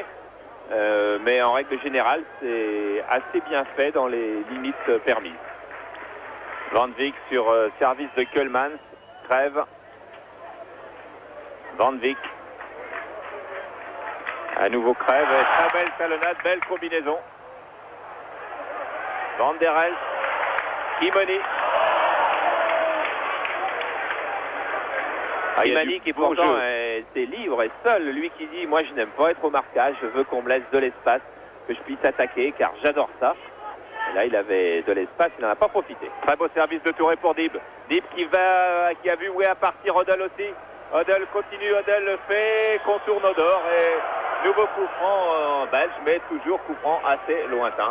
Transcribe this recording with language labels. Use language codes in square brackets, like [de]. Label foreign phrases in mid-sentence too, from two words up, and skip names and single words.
[fr] Mais en règle générale, c'est assez bien fait dans les limites permises. Van Wyk sur service de Keulemans. Trèves. Van Wyk. À nouveau Crève, très belle talonnade, belle combinaison. Van der Elst, Kimoni. Kimoni qui pourtant était libre et seul, lui qui dit moi je n'aime pas être au marquage, je veux qu'on me laisse de l'espace, que je puisse attaquer car j'adore ça. Et là il avait de l'espace, il n'en a pas profité. Très beau service de Touré pour Dib. Dib qui a vu Weah partir, Odell aussi. Odell continue, Odell le fait, contourne Odor et nouveau coup franc belge, mais toujours coup franc assez lointain.